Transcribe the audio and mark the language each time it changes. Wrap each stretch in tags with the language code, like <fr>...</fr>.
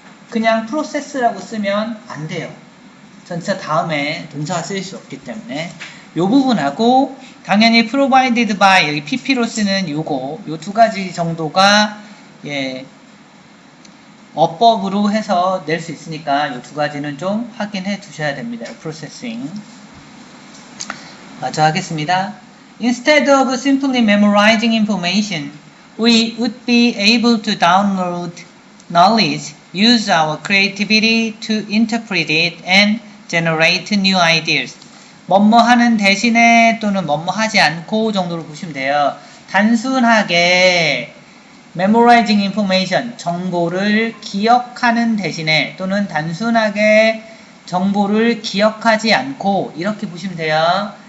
<ko>그냥 process라고 쓰면 안 돼요. 전치사 다음에 동사가 쓰일 수 없기 때문에 이 부분하고 당연히</ko> <en>provided by</en> <ko>여기 pp로 쓰는 요거 요 두 가지 정도가 예 어법으로 해서 낼 수 있으니까 이 두 가지는 좀 확인해 두셔야 됩니다. processing 마저 하겠습니다.</ko> <en>Instead of simply memorizing information, we would be able to download knowledge, use our creativity to interpret it, and generate new ideas.</en> <ko>뭐뭐 하는 대신에 또는 뭐뭐 하지 않고 정도로 보시면 돼요. 단순하게</ko> <en>memorizing information,</en> <ko>정보를 기억하는 대신에 또는 단순하게 정보를 기억하지 않고 이렇게 보시면 돼요.</ko>